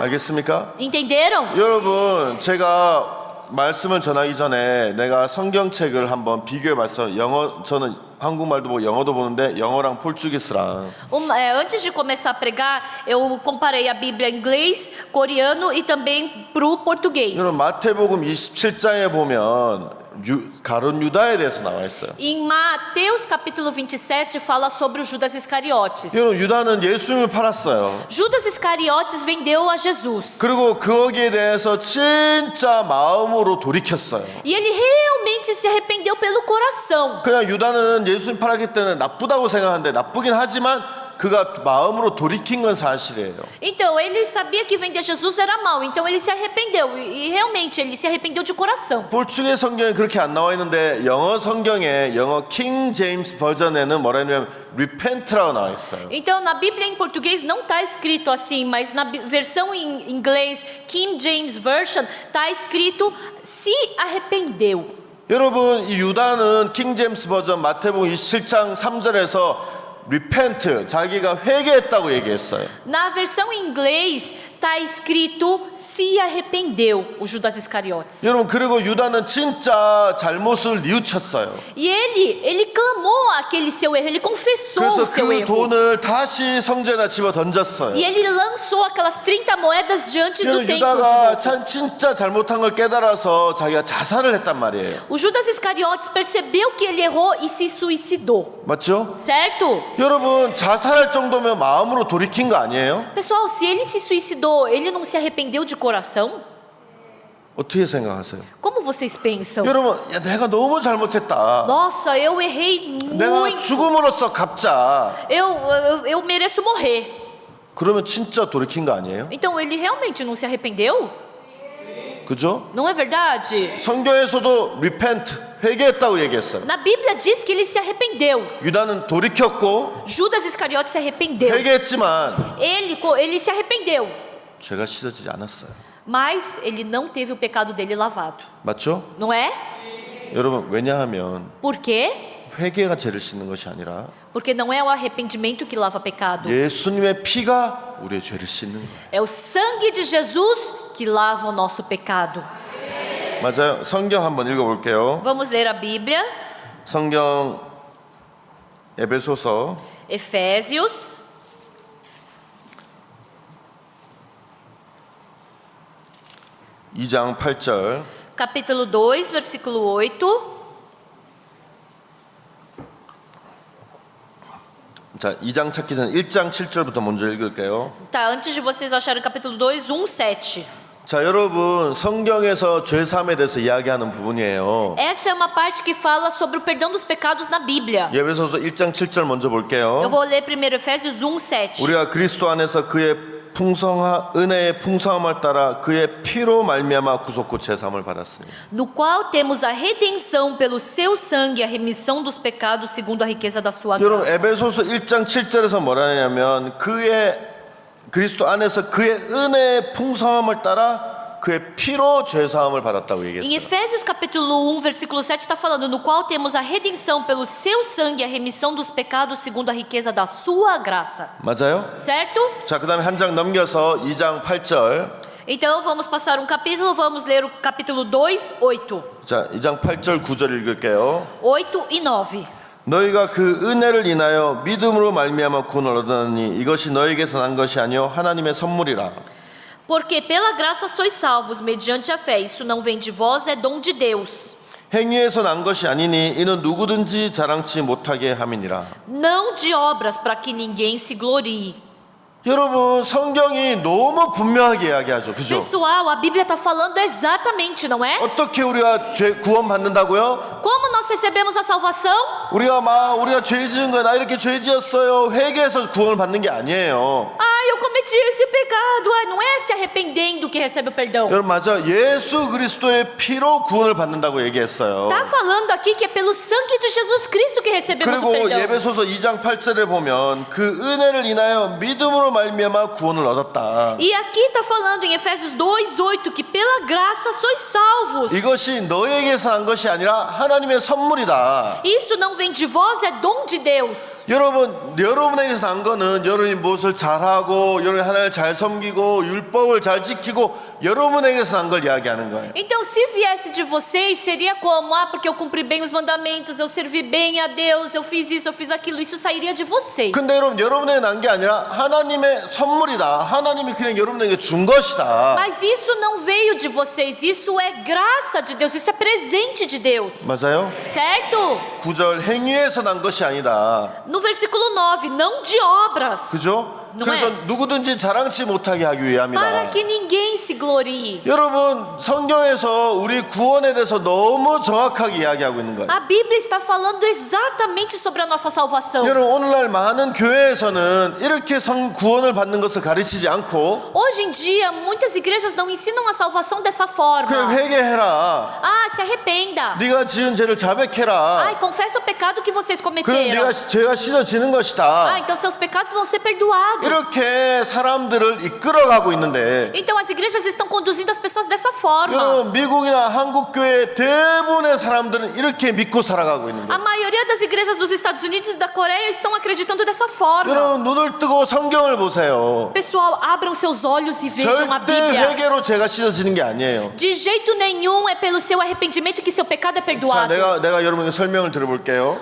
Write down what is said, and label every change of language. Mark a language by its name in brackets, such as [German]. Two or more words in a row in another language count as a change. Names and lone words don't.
[Korean] 알겠습니까? [Portuguese] Entenderam? [Korean] 여러분 제가 말씀을 전하기 전에 내가 성경책을 한번 비교해봤어요. 저는 한국말도 보고 영어도 보는데 영어랑 포르투기스랑 [Portuguese] Antes de começar a pregar, eu comparei a Bíblia em inglês, coreano e também pro português. [Korean] 여러분 마태복음 27장에 보면 가룟 유다에 대해서 나와 있어요. [Portuguese] Em Mateus capítulo 27 fala sobre o Judas Iscariotes. [Korean] 여러분 유다는 예수님을 팔았어요. [Portuguese] Judas Iscariotes vendeu a Jesus. [Korean] 그리고 거기에 대해서 진짜 마음으로 돌이켰어요. [Portuguese] E ele realmente se arrependeu pelo coração. [Korean] 그냥 유다는 예수님 팔았기 때문에 나쁘다고 생각하는데 나쁘긴 하지만 그가 마음으로 돌이킨 건 사실이에요. [Portuguese] Então ele sabia que vender Jesus era mal, então ele se arrependeu e realmente ele se arrependeu de coração. [Korean] 포르투게 성경에 그렇게 안 나와 있는데 영어 성경에 영어 킹 제임스 버전에는 뭐라 하냐면 repent라고 나와 있어요. [Portuguese] Então na Bíblia em português não está escrito assim, mas na versão em inglês King James Version está escrito se arrependeu. [Korean] 여러분 이 유다는 킹 제임스 버전 마태복음 27장 3절에서 repent 자기가 회개했다고 얘기했어요. [Portuguese] Na versão em inglês está escrito se arrependeu, o Judas Iscariotes. [Korean] 여러분 그리고 유다는 진짜 잘못을 뉘우쳤어요. [Portuguese] E ele clamou aquele seu erro, ele confessou o [Korean] 그래서 [Portuguese] seu [Korean] 그 [Portuguese] erro. [Korean] 돈을 다시 성전에 집어 던졌어요. [Portuguese] E ele lançou aquelas 30 moedas diante do [Korean] 여러분 [Portuguese] templo de [Korean] 유다가 [Portuguese] novo. [Korean] 진짜 잘못한 걸 깨달아서 자기가 자살을 했단 말이에요. [Portuguese] O Judas Iscariotes percebeu que ele errou e se suicidou. [Korean] 맞죠? [Portuguese] Certo? [Korean] 여러분 자살할 정도면 마음으로 돌이킨 거 아니에요? [Portuguese] Pessoal, se ele se suicidou, ele não se arrependeu de coração? [Korean] 어떻게 생각하세요? [Portuguese] Como vocês pensam? [Korean] 여러분 야, 내가 너무 잘못했다. [Portuguese] Nossa, eu errei [Korean] 내가 [Portuguese] muito. [Korean] 죽음으로써 갚자. [Portuguese] Eu mereço morrer. [Korean] 그러면 진짜 돌이킨 거 아니에요? [Portuguese] Então ele realmente não se arrependeu? [Korean] 그죠? [Portuguese] Não é verdade? [Korean] 성경에서도 repent 회개했다고 얘기했어요. [Portuguese] Na Bíblia diz que ele se arrependeu. [Korean] 유다는 돌이켰고 [Portuguese] Judas Iscariotes se arrependeu. [Korean] 회개했지만 [Portuguese] Ele se arrependeu. [Korean] 죄가 씻어지지 않았어요. [Portuguese] Mas ele não teve o pecado dele lavado. [Korean] 맞죠? [Portuguese] Não é? [Korean] 여러분 왜냐하면 [Portuguese] Por quê? [Korean] 회개가 죄를 씻는 것이 아니라 [Portuguese] Porque não é o arrependimento que lava pecado. [Korean] 예수님의 피가 우리의 죄를 씻는 거예요. [Portuguese] É o sangue de Jesus que lava o nosso pecado. [Korean] 맞아요. 성경 한번 읽어볼게요. [Portuguese] Vamos ler a Bíblia. [Korean] 성경 에베소서 [Portuguese] Efésios, [Korean] 이 장 8절 [Portuguese] capítulo 2, versículo 8. [Korean] 자, 2장 찾기 전에 1장 7절부터 먼저 읽을게요. [Portuguese] Tá, antes de vocês acharem o capítulo 2, 7. [Korean] 자, 여러분 성경에서 죄 사함에 대해서 이야기하는 부분이에요. [Portuguese] Essa é uma parte que fala sobre o perdão dos pecados na Bíblia. [Korean] 에베소서 1장 7절 먼저 [Portuguese] Eu [Korean] 볼게요. [Portuguese] vou ler primeiro Efésios 7. [Korean] 우리가 그리스도 안에서 그의 은혜의 풍성함을 따라 그의 피로 말미암아 구속고 제사함을 받았습니다. [Portuguese] No qual temos a redenção pelo seu sangue, a remissão dos pecados segundo a riqueza da sua [Korean] 여러분 [Portuguese] graça. [Korean] 에베소서 1장 7절에서 뭐라 하냐면 그리스도 안에서 그의 은혜의 풍성함을 따라 그의 피로 죄사함을 받았다고 [Portuguese] Em [Korean] 얘기했어요. [Portuguese] Efésios capítulo 1, versículo 7 está falando no qual temos a redenção pelo seu sangue, a remissão dos pecados segundo a riqueza da sua graça. [Korean] 맞아요? [Portuguese] Certo? [Korean] 자, 그다음에 한 장 넘겨서 2장 8절. [Portuguese] Então vamos passar um capítulo, vamos ler o capítulo 2, 8. [Korean] 자, 2장 8절 9절 읽을게요. [Portuguese] 8 e 9. [Korean] 너희가 그 은혜를 인하여 믿음으로 말미암아 구원을 얻었느니 이것이 너희에게서 난 것이 아니요 하나님의 선물이라. [Portuguese] Porque pela graça sois salvos mediante a fé. Isso não vem de vós, é dom de Deus. [Korean] 행위에서 난 것이 아니니 이는 누구든지 자랑치 못하게 함이니라. [Portuguese] Não de obras para que ninguém se glorie. [Korean] 여러분 성경이 너무 분명하게 이야기하죠. 그죠? [Portuguese] Pessoal, a Bíblia está falando exatamente, não é? [Korean] 어떻게 우리가 구원 받는다고요? [Portuguese] Como nós recebemos a salvação? [Korean] 우리가 죄 지은 거야. 나 이렇게 죄 지었어요. 회개해서 구원을 받는 게 아니에요. [Portuguese] Ah, eu cometi esse pecado. Ah, não é se arrependendo que recebe o perdão. [Korean] 여러분 맞아. 예수 그리스도의 피로 구원을 받는다고 얘기했어요. [Portuguese] Tá falando aqui que é pelo sangue de Jesus Cristo que recebemos o [Korean] 그리고 [Portuguese] perdão. [Korean] 예배소서 2장 8절에 보면 그 은혜를 인하여 믿음으로 말미암아 구원을 얻었다. [Portuguese] E aqui está falando em Efésios 2:8 que pela graça sois salvos. [Korean] 이것이 너에게서 난 것이 아니라 하나님의 선물이다. [Portuguese] Isso não vem de vós, é dom de Deus. [Korean] 여러분에게서 난 거는 여러분이 무엇을 잘하고 여러분이 하나님을 잘 섬기고 율법을 잘 지키고 여러분에게서 난 걸 이야기하는 거예요. [Portuguese] Então, se viesse de vocês, seria como? Ah, porque eu cumpri bem os mandamentos, eu servi bem a Deus, eu fiz isso, eu fiz aquilo. Isso sairia de vocês. [Korean] 근데 여러분에게 난 게 아니라 하나님의 선물이다. 하나님이 그냥 여러분에게 준 것이다. [Portuguese] Mas isso não veio de vocês, isso é graça de Deus, isso é presente de Deus. [Korean] 맞아요? [Portuguese] Certo? [Korean] 9절 행위에서 난 것이 아니다. [Portuguese] No versículo 9, não de obras, [Korean] 그죠? [Portuguese] Não [Korean] 그래서 [Portuguese] é? [Korean] 누구든지 자랑치 못하게 하기 [Portuguese] para [Korean] 위함이다. [Portuguese] que ninguém se glorie. [Korean] 여러분 성경에서 우리 구원에 대해서 너무 정확하게 이야기하고 있는 거예요. [Portuguese] A Bíblia está falando exatamente sobre a nossa salvação. [Korean] 여러분 오늘날 많은 교회에서는 이렇게 구원을 받는 것을 가르치지 않고 [Portuguese] Hoje em dia, muitas igrejas não ensinam a salvação dessa [Korean] 그래 [Portuguese] forma. [Korean] 회개해라. [Portuguese] Ah, se arrependa. [Korean] 네가 지은 죄를 자백해라. [Portuguese] Ai, confessa o pecado que vocês [Korean] 그럼 [Portuguese] cometeram. [Korean] 네가 죄가 씻어지는 것이다. [Portuguese] Ah, então seus pecados vão ser perdoados. [Korean] 이렇게 사람들을 이끌어가고 있는데 [Portuguese] Então as igrejas estão conduzindo as pessoas dessa forma. [Korean] 여러분 미국이나 한국 교회 대부분의 사람들은 이렇게 믿고 살아가고 있는데 [Portuguese] A maioria das igrejas dos Estados Unidos e da Coreia estão acreditando dessa forma. [Korean] 여러분 눈을 뜨고 성경을 보세요. [Portuguese] Pessoal, abram seus olhos e vejam a [Korean] 절대 [Portuguese] Bíblia. [Korean] 회개로 죄가 씻어지는 게 아니에요. [Portuguese] De jeito nenhum é pelo seu arrependimento que seu pecado é [Korean] 자, [Portuguese] perdoado. [Korean] 내가 여러분에게 설명을 들어볼게요.